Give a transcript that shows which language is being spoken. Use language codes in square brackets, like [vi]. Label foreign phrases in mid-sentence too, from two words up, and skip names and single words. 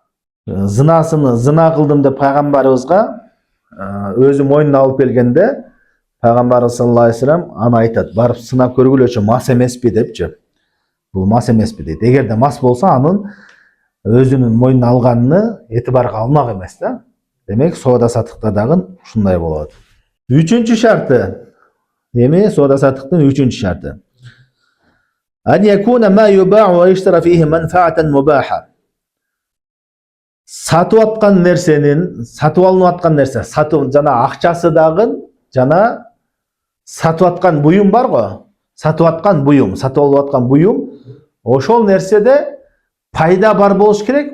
[ky] Зына кылдым деп пайгамбарыбызга өзү мойнуна алып келгенде, пайгамбар [ar] صلى الله عليه وسلم [ky] аны айтат, барып сынап көргүлөчү, мас эмеспи депчи. Бул мас эмеспи дейт. Эгерде мас болсо, анын өзүнүн мойнуна алганын этибарга алмак эмес да. Демек соода саттыкта дагы ушундай болот. Үчүнчү шарты. Эми соода саттыктын үчүнчү шарты. [ar] أن يكون ما يباع ويشترى فيه منفعة مباحة. [ky] Сатып аткан нерсенин, сатып алынып аткан нерсе, жана акчасы дагы, жана сатып аткан буюм бар го. Сатып алып аткан буюм, ошол нерседе пайда бар болуш керек.